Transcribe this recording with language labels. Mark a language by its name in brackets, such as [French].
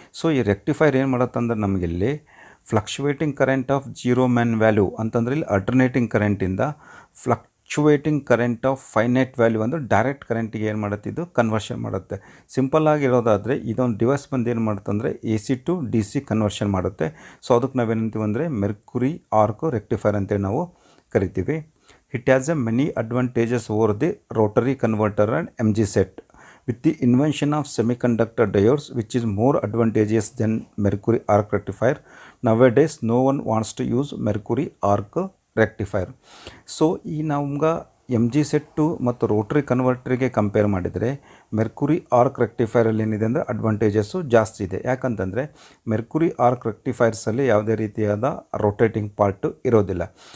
[Kannada] So ಈ rectifier ಏನು ಮಾಡುತ್ತಂದ್ರೆ ನಮಗಿಲ್ಲಿ ಫ್ಲಕ್ಚುವೇಟಿಂಗ್ ಕರೆಂಟ್ ಆಫ್ 0 ಮೀನ್ ವ್ಯಾಲ್ಯೂ ಅಂತಂದರೆ ಇಲ್ಲಿ alternating ಕರೆಂಟಿಂದ ಫ್ಲಕ್ಚುವೇಟಿಂಗ್ current off finite value ಅಂದರೆ ಡೈರೆಕ್ಟ್ ಕರೆಂಟಿಗೆ ಏನು ಮಾಡುತ್ತೆ ಇದು ಕನ್ವರ್ಷನ್ ಮಾಡುತ್ತೆ. ಸಿಂಪಲ್ಲಾಗಿ ಇರೋದಾದರೆ ಇದೊಂದು ಡಿವೈಸ್ ಬಂದು ಏನು ಮಾಡುತ್ತೆ ಅಂದರೆ AC ಟು DC ಕನ್ವರ್ಷನ್ ಮಾಡುತ್ತೆ. ಸೊ ಅದಕ್ಕೆ ನಾವೇನಂತೀವಿ ಅಂದರೆ ಮೆರ್ಕ್ಯುರಿ ಆರ್ಕ್ ರೆಕ್ಟಿಫೈರ್ ಅಂತೇಳಿ ನಾವು ಕರಿತೀವಿ. [English] It has a many advantages over the rotary converter and MG set with the invention of semiconductor diodes which is more advantageous than mercury arc rectifier. Nowadays no one wants to use mercury arc rectifier. [Kannada] So ಈ ನಮ್ಗೆ MG set ಮತ್ತು Rotary ಕನ್ವರ್ಟರಿಗೆ compare ಮಾಡಿದರೆ Mercury arc ರೆಕ್ಟಿಫೈರಲ್ಲಿ ಏನಿದೆ ಅಂದರೆ advantages ಜಾಸ್ತಿ ಇದೆ. ಯಾಕಂತಂದರೆ Mercury arc ರೆಕ್ಟಿಫೈರ್ಸಲ್ಲಿ ಯಾವುದೇ ರೀತಿಯಾದ ರೊಟೇಟಿಂಗ್ ಪಾರ್ಟು ಇರೋದಿಲ್ಲ.